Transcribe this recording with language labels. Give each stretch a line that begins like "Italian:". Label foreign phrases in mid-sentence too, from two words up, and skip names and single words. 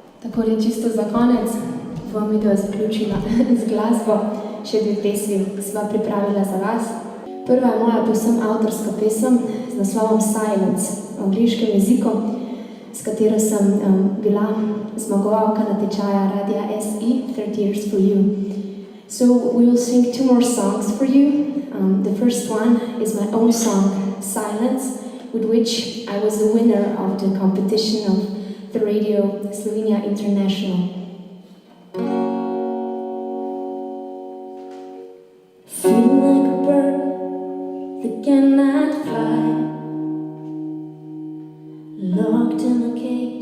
Slovenian: Takole čisto za konec bom video zaključila z glasbo. Še dve pesmi sva pripravila za vas. Prva je moja povsem avtorska pesem z naslovom Silence v angliškem jeziku, s katero sem bila zmagovalka natečaja Radia SE 30 Years for You.
English: So we will sing two more songs for you. The first one is my own song, Silence, with which I was the winner of the competition of the Radio Slovenia International. Feel like a bird that cannot fly, locked in a cage.